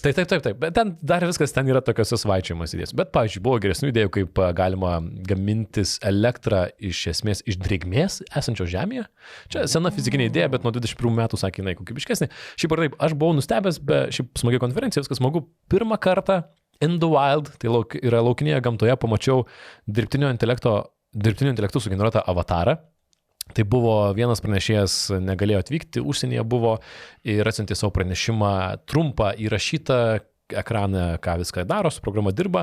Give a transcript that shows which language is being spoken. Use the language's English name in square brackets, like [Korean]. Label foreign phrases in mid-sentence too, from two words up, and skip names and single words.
[Lithuanian] Taip, bet ten dar viskas ten yra tokios svaičiamas idėjas. Bet, pavyzdžiui, buvo geresnių idėjų, kaip galima gamintis elektrą iš esmės iš drėgmės esančios žemėje. Čia sena fizikinė idėja, bet nuo 21 metų sakė, jinai kokybiškesnė. Šiaip ar taip, aš buvau nustebęs, bet šiaip smagi konferencija, viskas smagu. Pirmą kartą [English] in the wild, [Lithuanian] tai yra laukinėje gamtoje, pamačiau dirbtinio intelektų sugeneruotą avatarą. Tai buvo vienas pranešėjas, negalėjo atvykti, užsienyje buvo ir atsiuntė savo pranešimą trumpą įrašytą ekraną, ką viską daro, su programa dirba.